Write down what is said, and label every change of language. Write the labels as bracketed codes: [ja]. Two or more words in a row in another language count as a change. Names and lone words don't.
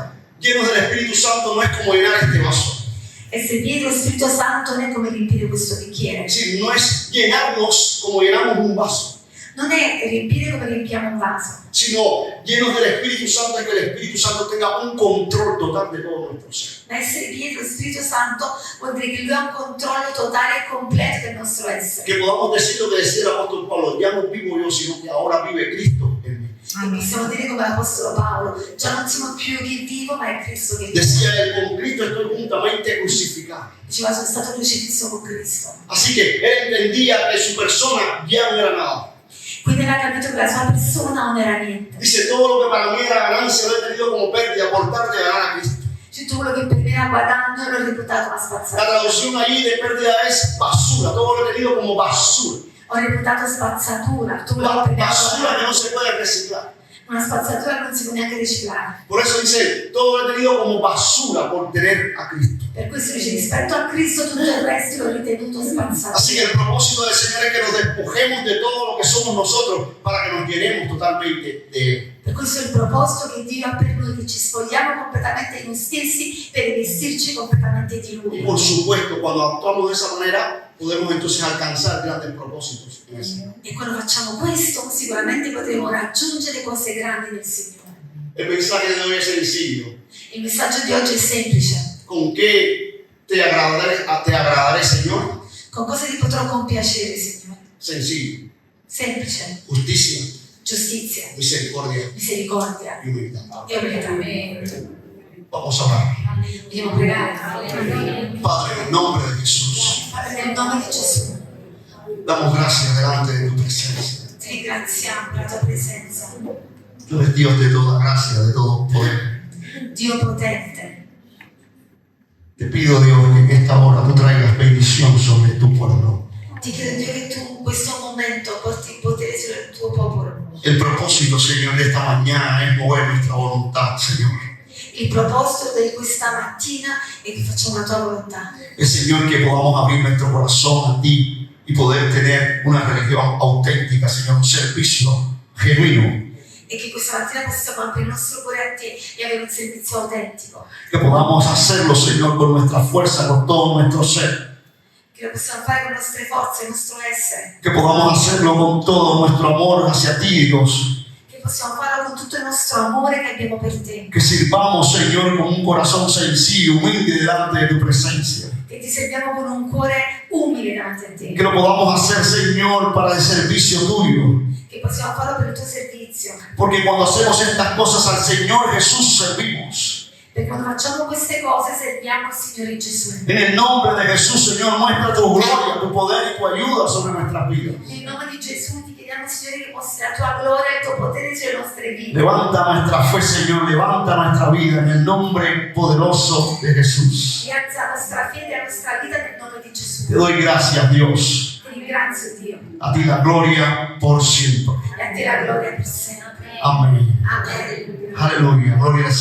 [es] Llenos del Espíritu Santo no es como llenar este vaso. [it] Essere pieni dello Spirito Santo non è come riempire questo bicchiere. [es] Es decir, no es llenarnos como llenamos un vaso. [it] non è riempire come riempiamo un vaso, [es] sino llenos del Espíritu Santo y que el Espíritu Santo tenga un control total de todo nuestro ser. [it] ma essere pieni dello Spirito Santo vuol dire che Lui ha un controllo totale e completo del nostro essere. [es] Que podamos decir lo que decía el apóstol Pablo, ya no vivo yo, sino que ahora vive Cristo en mí. [it] E possiamo dire come l'Apostolo Paolo, già non sono più io che vivo, ma è Cristo che vive. [es] Decía él, con Cristo estoy juntamente crucificado. [it] Diceva, sono stato crocifisso con Cristo. [es] Así que él entendía que su persona ya no era nada. [it] Quindi aveva capito che la sua persona non era niente. [es] Dice, todo lo que para mí era ganancia lo he tenido como pérdida por tal de ganar a Cristo. [it] Cioè tutto quello che per me era guadagno l'ho reputato una [es] La [it] spazzatura. [es] traducción allí de pérdida es basura, todo lo he tenido como basura. [it] Ho reputato spazzatura, tu [es] La [it] l'ho per me [es] basura que no se puede reciclar. [it] una spazzatura che non si può neanche riciclare. [es] Por eso dice, todo lo he tenido como basura por tener a Cristo. [it] Per questo dice, rispetto a Cristo tutto il resto l'ho ritenuto spazzatura. [es] Así que el propósito del Señor es que nos despojemos de todo lo que somos nosotros para que nos llenemos totalmente de Él. [it] Per questo è il proposito che Dio ha per noi, che ci spogliamo completamente di noi stessi per rivestirci completamente di [es] Y [it] Lui. [es] por supuesto, cuando actuamos de esa manera, podemos entonces alcanzar grandes propósitos en el Señor. [it] E quando facciamo questo sicuramente potremo raggiungere cose grandi nel Signore. [es] El mensaje de hoy es sencillo. [it] Il messaggio di oggi è semplice. [es] ¿Con qué te agradaré, Señor? [it] Con cosa ti potrò compiacere, Signore? [es] Sencillo. [it] Semplice. [es] Justicia, [it] Giustizia, [es] misericordia [it] misericordia [es] y humildad. [it] e umiltà. [es] Vamos a orar. [it] Vogliamo pregare. [es] Padre, en el nombre de Jesús, [it] Padre, nel nome di Gesù, [es] damos gracias delante de tu presencia. [it] ti ringraziamo per la tua presenza. [es] Tú eres Dios de toda gracia, de todo poder. [it] Dio potente. [es] Te pido, Dios, que en esta hora tú traigas bendición sobre tu pueblo. [it] Ti chiedo, Dio, che tu in questo momento porti il potere sul tuo popolo. [es] El propósito, Señor, de esta mañana es mover nuestra voluntad, Señor. [it] Il proposito di questa mattina è che facciamo la tua volontà. [es] Es, Señor, que podamos abrir nuestro corazón a ti y poder tener una religión auténtica, Señor, un servicio genuino. [it] E che questa mattina possiamo aprire il nostro cuore a te e avere un servizio autentico. [es] Que podamos hacerlo, Señor, con nuestra fuerza, con todo nuestro ser. [it] Che lo possiamo fare con le nostre forze, il nostro essere. [es] Que podamos hacerlo con todo nuestro amor hacia ti, Dios. [it] Che possiamo farlo con tutto il nostro amore che abbiamo per te. [es] Que sirvamos, Señor, con un corazón sencillo, humilde delante de tu presencia. [it] Che ti serviamo con un cuore umile davanti a te. [es] Que lo podamos hacer, Señor, para el servicio tuyo. [it] Che possiamo farlo per il tuo servizio. [es] Porque cuando hacemos estas cosas al Señor Jesús servimos. [it] Perché quando facciamo queste cose serviamo il Signore Gesù. [es] En el nombre de Jesús, Señor, muestra tu gloria, tu poder y tu ayuda sobre nuestras vidas. [it] Nel nome di Gesù ti chiediamo, Signore, che mostri la tua gloria e il tuo potere sulle nostre vite. [es] Levanta nuestra fe, Señor, levanta nuestra vida en el nombre poderoso de Jesús. [it] Rialza la nostra fede e la nostra vita nel nome di Gesù. [es] Te doy gracias, Dios. [it] Ti ringrazio, Dio. [es] A ti la gloria por siempre. [it] E a te la gloria per sempre. [es] Amén. [it] Amen. [es] Aleluya. Gloria al